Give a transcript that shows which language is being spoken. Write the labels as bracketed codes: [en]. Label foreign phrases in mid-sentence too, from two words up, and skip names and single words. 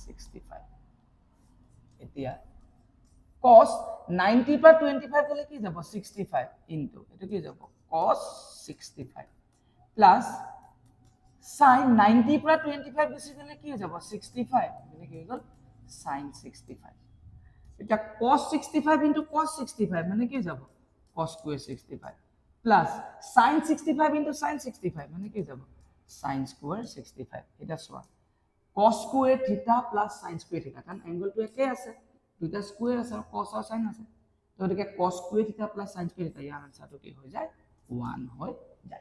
[as] 65 এতিয়া cos 90 পৰা 25 গলে কি যাব 65 into এটো কি যাব [en] cos 65 plus sin 90 [as] পৰা 25 গুছি গলে কি যাব 65 মানে কি গল sin 65 এটা [en] cos 65 into cos 65 [as] মানে কি যাব [en] cos square 65 plus sin 65 into sin 65 [as] মানে কি যাব [en] sin square 65 [as] এটা সোয়া [en] cos square theta plus sin square theta [as] কাৰণ এংগলটো একে আছে দুটা স্কয়াৰ আছে আৰু cos আৰু sin আছে তো এটাকে [en] cos square theta plus sin square theta [as] ইয়াৰ আনসাৰটো কি হৈ যায় 1 হয়